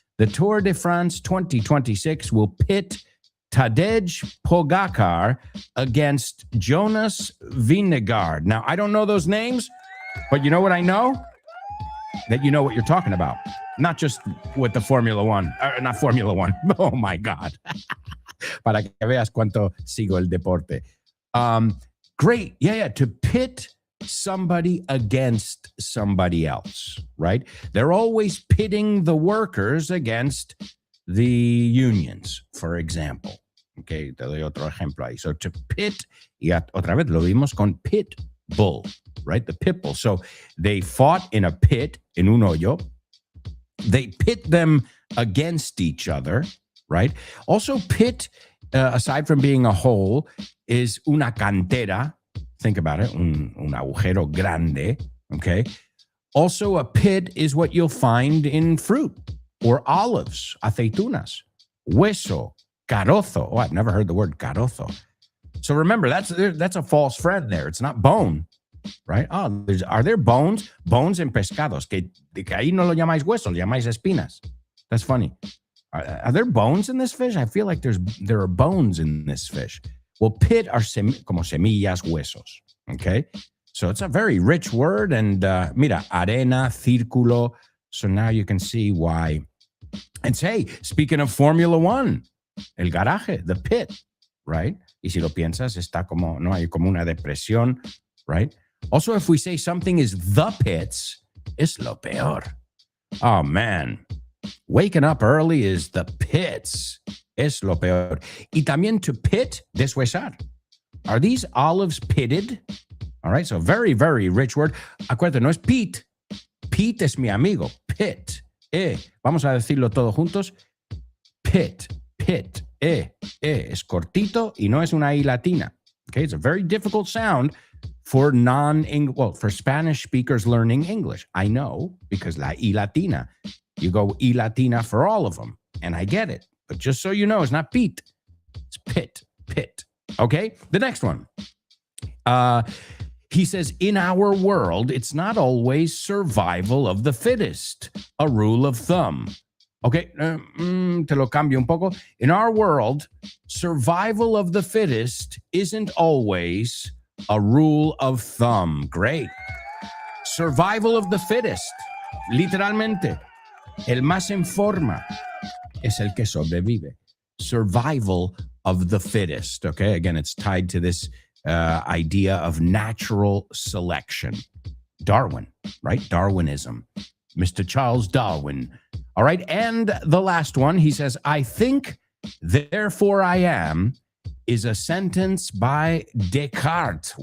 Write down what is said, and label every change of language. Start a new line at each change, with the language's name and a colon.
English: The Tour de France 2026 will pit Tadej Pogacar against Jonas Vingegaard. Now, I don't know those names, but you know what I know? That you know what you're talking about. Not just with the Formula One. Not Formula One. Oh, my God.
Spanish: Para que veas cuánto sigo el deporte.
English: Great. Yeah. To pit somebody against somebody else, right? They're always pitting the workers against the unions, for example.
Spanish: Okay, te doy otro ejemplo ahí.
English: So to pit,
Spanish: y otra vez lo vimos con
English: pit bull, right? The pit bull. So they fought in a pit,
Spanish: en un hoyo.
English: They pit them against each other, right? Also pit, aside from being a hole, is
Spanish: una cantera.
English: Think about it,
Spanish: un agujero grande,
English: okay? Also, a pit is what you'll find in fruit or olives, aceitunas, hueso, carozo. Oh, I've never heard the word carozo. So remember, that's a false friend there. It's not bone, right? Oh, are there bones?
Spanish: Bones en pescados, que ahí no lo llamáis hueso, lo llamáis espinas.
English: That's funny. Are there bones in this fish? I feel like there are bones in this fish. Well, pit are
Spanish: como semillas, huesos,
English: okay? So it's a very rich word, and
Spanish: mira, arena, círculo.
English: So now you can see why. And say, speaking of Formula One, el garaje, the pit, right?
Spanish: Y si lo piensas, está como, no hay como una depresión, right?
English: Also, if we say something is the pits,
Spanish: es lo peor.
English: Oh, man. Waking up early is the pits.
Spanish: Es lo peor. Y también to pit, deshuesar.
English: Are these olives pitted? All right, so very, very rich word.
Spanish: Acuérdate, no es Pete. Pete es mi amigo. Pit. Vamos a decirlo todos juntos. Pit. Pit. Es cortito y no es una I latina.
English: Okay, it's a very difficult sound for for Spanish speakers learning English. I know, because la I latina. You go I latina for all of them, and I get it. But just so you know, it's not Pete. It's Pit. Pit. Okay, the next one. He says, in our world, it's not always survival of the fittest, a rule of thumb.
Spanish: Okay, te lo cambio un poco.
English: In our world, survival of the fittest isn't always a rule of thumb. Great. Survival of the fittest.
Spanish: Literalmente. El más en forma es el que sobrevive.
English: Survival of the fittest. Okay, again, it's tied to this idea of natural selection. Darwin, right? Darwinism. Mr. Charles Darwin. All right, and the last one, he says, I think, therefore I am, is a sentence by Descartes.